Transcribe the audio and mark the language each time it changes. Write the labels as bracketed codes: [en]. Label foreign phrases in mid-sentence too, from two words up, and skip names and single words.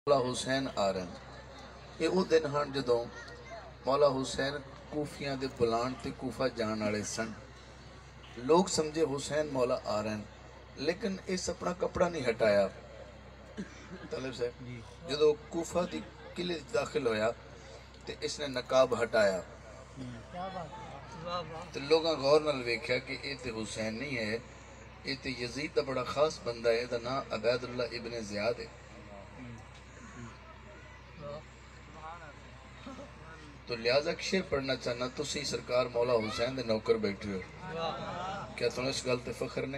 [ur] مولا حسین آ رہے ہیں۔ [pa] یہ وہ دن ہن جدوں مولا حسین کوفیاں دے بلان تے کوفہ جان والے سن۔ [ur] لوگ سمجھے حسین مولا آ رہے ہیں، لیکن اس اپنا کپڑا نہیں ہٹایا۔ [pa] طالب صاحب جدوں کوفہ دی قلعے داخل ہویا تے اس نے نقاب ہٹایا تے لوگاں غور نال ویکھیا کہ یہ تے حسین نہیں ہے، یہ تے یزید دا بڑا خاص بندہ ہے، دا نام عبید اللہ ابن زیاد ہے۔ تو لہذا شعر پڑھنا چاہنا تو سی سرکار مولا حسین دے نوکر بیٹھے ہو، [ur] کیا تمہیں [pa] اس گل تے فخر نہیں؟